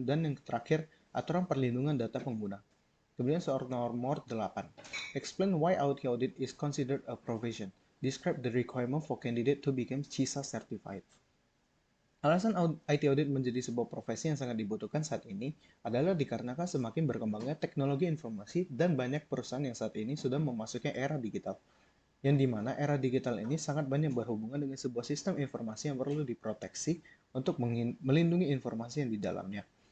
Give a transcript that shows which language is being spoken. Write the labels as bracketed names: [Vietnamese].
[Indonesian] Dan yang terakhir, aturan perlindungan data pengguna. Kemudian soal nomor 8. [English] Explain why IT audit is considered a profession. Describe the requirement for candidate to become CISA certified. [Indonesian] Alasan IT audit menjadi sebuah profesi yang sangat dibutuhkan saat ini adalah dikarenakan semakin berkembangnya teknologi informasi dan banyak perusahaan yang saat ini sudah memasuki era digital. Yang dimana era digital ini sangat banyak berhubungan dengan sebuah sistem informasi yang perlu diproteksi untuk melindungi informasi yang di dalamnya.